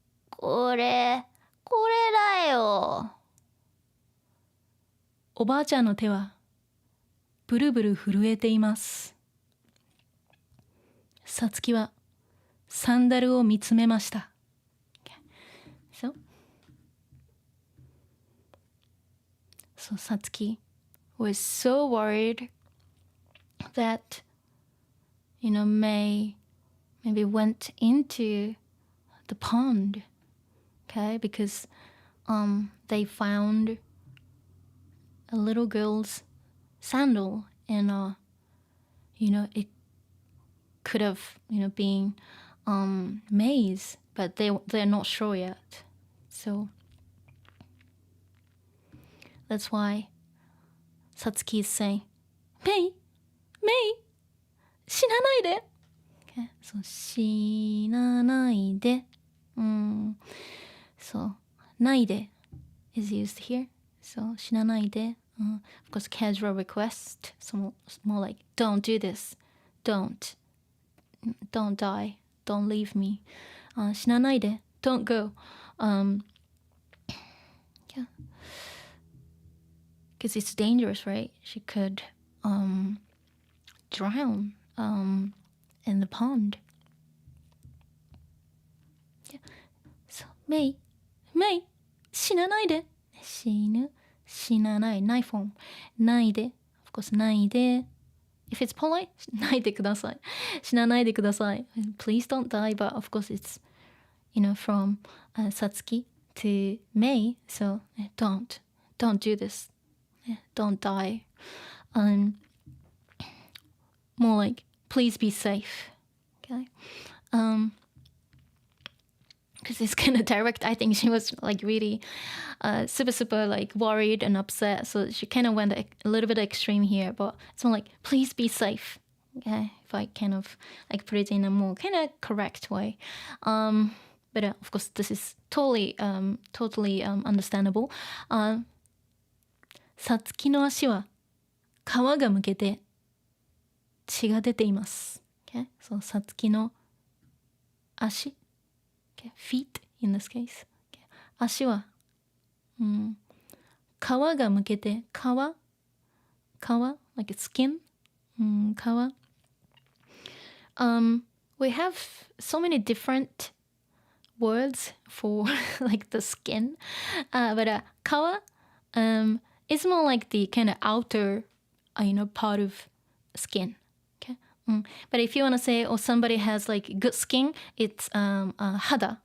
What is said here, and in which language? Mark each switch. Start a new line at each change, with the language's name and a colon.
Japanese: これだよ。おばあちゃんの手はブルブル震えています。さつきはサンダルを見つめました。
English: So Satsuki was so worried that, May maybe went into the pond, okay, because they found a little girl's sandal and it could have been May's, but they're not sure yet. So that's why Satsuki is saying, May,
Japanese: 死なないで。
English: Okay, so
Japanese: 死なないで。
English: So
Japanese: ないで
English: is used here. So
Japanese: 死なないで。
English: Of course, casual request. So more like, don't do this. Don't die. Don't leave me.
Japanese: 死なないで。
English: Don't go. Yeah. Because it's dangerous, right? She could drown in the pond. Yeah. So, May,
Japanese: 死なないで。死なない。ないform. ないで。
English: Of course,
Japanese: ないで。
English: If it's polite,
Japanese: ないでください。死なないでください。
English: Please don't die, but of course it's, from Satsuki to May, so don't do this. Don't die. More like, please be safe. Okay. Because it's kind of direct. I think she was like really super like worried and upset. So she kind of went a little bit extreme here. But it's more like, please be safe. Okay. If I kind of like put it in a more kind of correct way. But of course, this is totally understandable.
Japanese: さつきの足は皮がむけて血が出ています。
English: Okay? So
Japanese: さつきの足、
English: okay? Feet in this case. Okay?
Japanese: 足は、皮がむけて、皮
English: like skin,
Japanese: 皮。
English: We have so many different words for like the skin, but 皮 it's more like the kind of outer, part of skin. Okay. But if you want to say, somebody has like good skin, it's hada.